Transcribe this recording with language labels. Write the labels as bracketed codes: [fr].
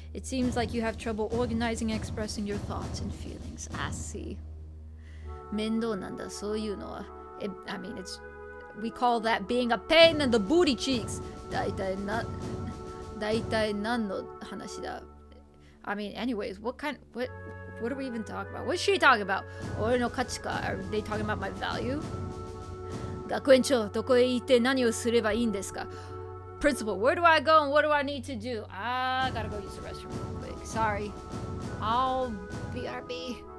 [en] It seems like you have trouble organizing and expressing your thoughts and feelings. I see. [ja] 面倒なんだ、そういうのは。 [en] I mean, we call that being a pain in the booty cheeks. [ja] だいたい何の話だ? [en] I mean, anyways, what are we even talking about? What's she talking about? [ja] 俺の価値か? [en] Are they talking about my value? [ja] 学園長、どこへ行って何をすればいいんですか? [en] Principal, where do I go and what do I need to do? I gotta go use the restroom real quick. Sorry. I'll BRB.